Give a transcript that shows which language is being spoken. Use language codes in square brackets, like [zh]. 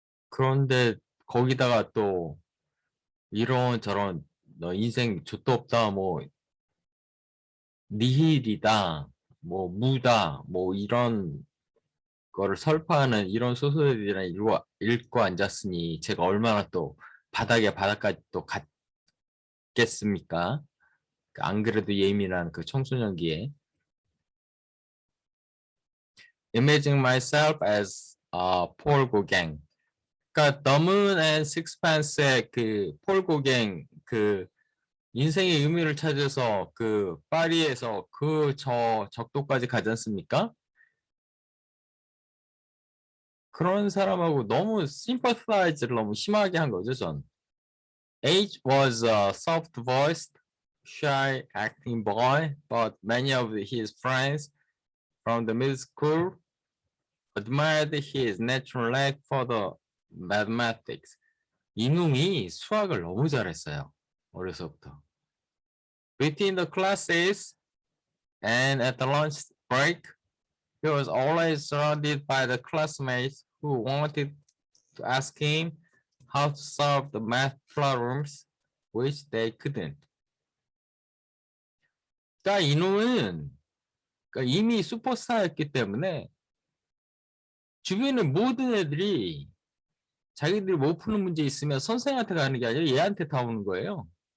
[ko] 그런데 거기다가 또 이런저런 너 인생 좆도 없다, 뭐 니힐이다, 뭐 무다, 뭐 이런 거를 설파하는 이런 소설들이랑 읽고 앉았으니 제가 얼마나 또 바닥에 바닥까지 또 갔겠습니까? 안 그래도 예민한 그 청소년기에. [en] Imagine myself as 폴 고갱. [ko] 그러니까 The Moon and Sixpence의 그 폴 고갱 그 인생의 의미를 찾아서 그 파리에서 그 저 적도까지 가지 않습니까? 그런 사람하고 너무 sympathize를 너무 심하게 한 거죠, 전. [en] H was a soft-voiced, shy acting boy, but many of his friends from the middle school admired his natural knack for the mathematics. [ko] 이놈이 수학을 너무 잘했어요. 어려서부터. [en] Between the classes and at the lunch break, he was always surrounded by the classmates who wanted to ask him how to solve the math problems which they couldn't. [ko] 그러니까 이놈은 그러니까 이미 슈퍼스타였기 때문에 주변의 모든 애들이 자기들이 못 푸는 문제 있으면 선생한테 가는 게 아니라 얘한테 다 오는 거예요.